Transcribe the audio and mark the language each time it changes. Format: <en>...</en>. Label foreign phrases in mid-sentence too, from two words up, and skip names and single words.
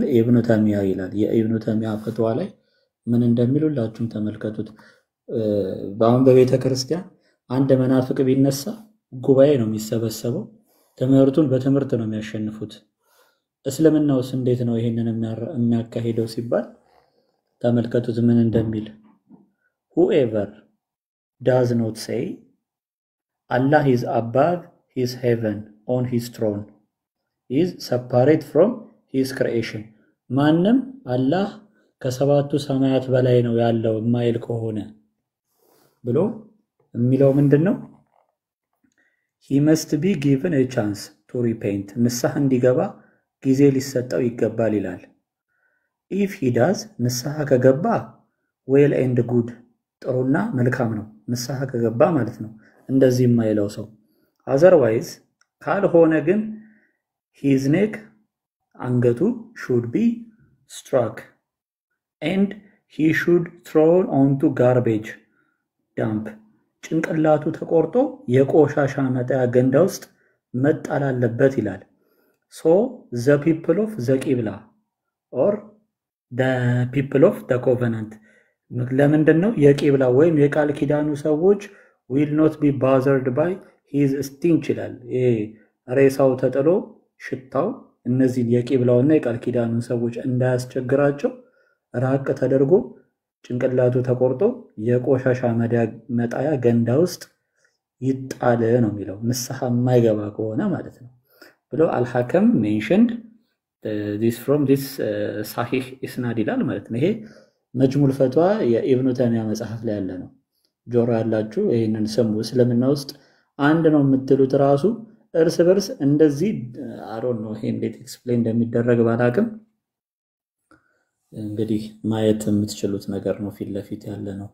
<am>ኢብኑ ተይሚያ ይላል። የኢብኑ ተይሚያ ፈትዋ ላይ ምን እንደሚሉላችሁም ተመልከቱት። በአሁን በቤተ ክርስቲያን አንድ መናፍቅ ቢነሳ ጉባኤ ነው የሚሰበሰበው። ትምህርቱን በትምህርት ነው የሚያሸንፉት። እስልምናውስ እንዴት ነው ይሄንን የሚያካሂደው ሲባል ተመልከቱት ምን እንደሚል።</am> <en>whoever does not say Allah is above his heaven on his throne is separate from his creation</en> <am>ማንም አላህ ከሰባቱ ሰማያት በላይ ነው ያለው ማይል ከሆነ ብሎ የሚለው ምንድነው?</am> <en>he must be given a chance to repent</en> <am>ንስሐ እንዲገባ ጊዜ ሊሰጠው ይገባል ይላል።</am> <en>if he does</en> <am>ንስሐ ከገባ</am> <en>well and good</en> <am>ጥሩና መልካም ነው ንስሐ ከገባ ማለት ነው እንደዚህ የማይለው ሰው። otherwise ካልሆነ ግን</am> <en>his neck</en> <am>አንገቱ should</am> <en>be struck and he should thrown onto garbage dump</en> <am>ጭንቅላቱ ተቆርጦ የቆሻሻ መጣያ ገንዳ ውስጥ መጣል አለበት ይላል።</am> <en>so the people of the qibla or the people of the</en> <am>covenant ለምንድነው የቂብላ ወይም የቃል ኪዳኑ ሰዎች</am> <en>will not be bothered by his stench</en> <am>ይላል። ሬሳው ተጥሎ ሽታው እነዚህን የቂብላውና የቃል ኪዳኑን ሰዎች እንዳያስቸግራቸው ራቅ ተደርጎ ጭንቅላቱ ተቆርጦ የቆሻሻ መጣያ ገንዳ ውስጥ ይጣል ነው የሚለው ንስሐ የማይገባ ከሆነ ማለት ነው ብሎ አልሐከም</am> <en>mentioned this from this sahih isnad</en> <am>ይላል ማለት ነው። ይሄ መጅሙል ፈትዋ የኢብኑ ተይሚያ መጽሐፍ ላይ ያለ ነው። ጆሮ ያላችሁ ይሄንን ስሙ። እስልምና ውስጥ አንድ ነው የምትሉት ራሱ እርስ በርስ እንደዚህ አሮን ነው። ይሄ እንዴት ኤክስፕሌን እንደሚደረግ ባላቅም እንግዲህ ማየት የምትችሉት ነገር ነው። ፊት ለፊት ያለ ነው።</am>